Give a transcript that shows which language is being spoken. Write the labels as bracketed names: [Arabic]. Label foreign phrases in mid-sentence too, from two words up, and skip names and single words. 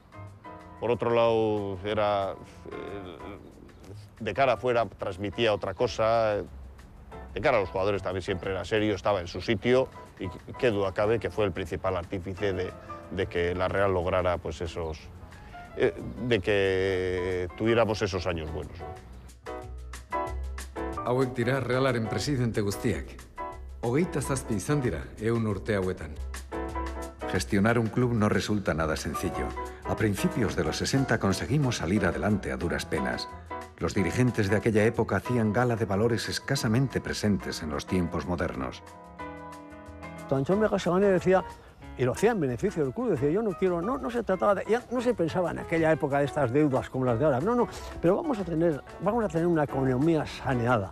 [Spanish] Por otro lado, era de cara afuera transmitía otra cosa. De cara a los jugadores también siempre era serio, estaba en su sitio, y qué duda cabe que fue el principal artífice de que la Real lograra pues de que tuviéramos esos años buenos. [Basque] Hauek dira Realaren presidente guztiak. Hogeita zazpi izan dira, 100 urte hauetan. [Spanish] Gestionar un club no resulta nada sencillo. A principios de los 60 conseguimos salir adelante a duras penas. Los dirigentes de aquella época hacían gala de valores escasamente presentes en los tiempos modernos. Anchón Megasegane decía, y lo hacía en beneficio del club, decía, yo no quiero, no se trataba de, ya no se pensaba en aquella época de estas deudas como las de ahora, no, pero vamos a tener una economía saneada.